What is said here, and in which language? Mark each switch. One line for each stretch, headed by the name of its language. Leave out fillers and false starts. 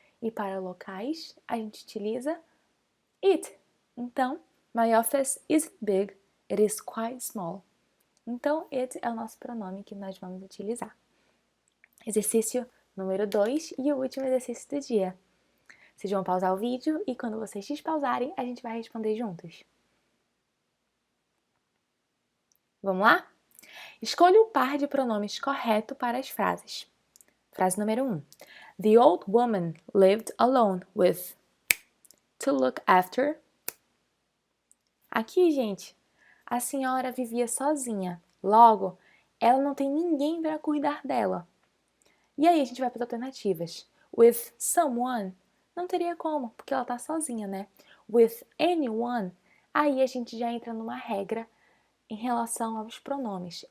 Portuguese: E para locais, a gente utiliza it.
English: Então, my office isn't big, it is quite small.
Portuguese: Então, it é o nosso pronome que nós vamos utilizar. Exercício número 2 e o último exercício do dia. Vocês vão pausar o vídeo e quando vocês despausarem, a gente vai responder juntos. Vamos lá? Escolha o par de pronomes correto para as frases. Frase número 1.
English: The old woman lived alone with to look after.
Portuguese: Aqui, gente, a senhora vivia sozinha. Logo, ela não tem ninguém para cuidar dela. E aí a gente vai para as alternativas.
English: With someone,
Portuguese: não teria como, porque ela está sozinha, né?
English: With anyone,
Portuguese: aí a gente já entra numa regra em relação aos pronomes.